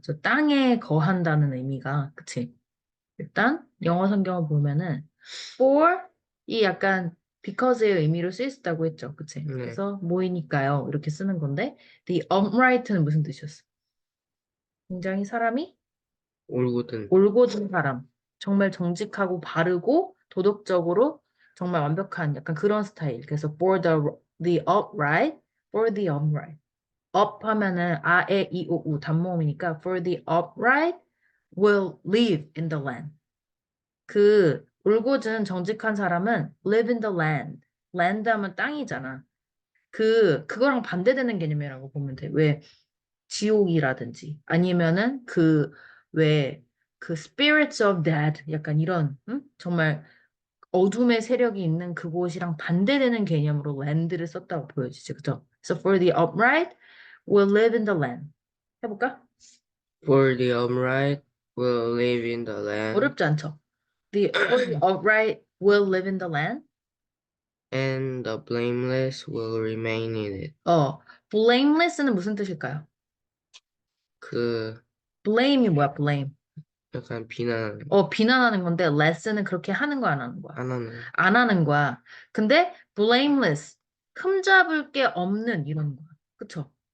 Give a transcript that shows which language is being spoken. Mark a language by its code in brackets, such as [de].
[ko] 그래서 땅에 거한다는 의미가, 그치? 일단, 영어 성경을 보면은, for, 이 약간 because의 의미로 쓰일 수 있다고 했죠. 그치? 네. 그래서 뭐이니까요. 이렇게 쓰는 건데, the upright는 무슨 뜻이었어? 굉장히 사람이 올곧은. 올곧은 사람. 정말 정직하고 바르고 도덕적으로 정말 완벽한 약간 그런 스타일. [en] 그래서 the upright, for the upright. up [ko] 하면은 아, 에, 이, 오, 우 단모음이니까 [en] for the upright will live in the land. [ko] 그 올곧은 정직한 사람은 [en] live in the land. [ko] land 하면 땅이잖아. 그거랑 반대되는 개념이라고 보면 돼. 왜 지옥이라든지 아니면은 왜 그 [en] spirits of dead [ko] 약간 이런 정말 어둠의 세력이 있는 그곳이랑 반대되는 개념으로 land를 썼다고 보여지지, 그죠? [en] So for the upright will live in the land. [ko] 해볼까? [en] For the upright will live in the land, [ko] 어렵지 않죠? [en] For the upright will live in the land. and the blameless will remain in it. [ko] blameless는 무슨 뜻일까요? 그 blame이 뭐야, blame? 약간 비난하는 비난하는 건데 less는 그렇게 하는 거야, 안 하는 거야? 안 하는. 안 하는 거야. 근데 blameless, 흠잡을 게 없는 이런 거야. 그쵸?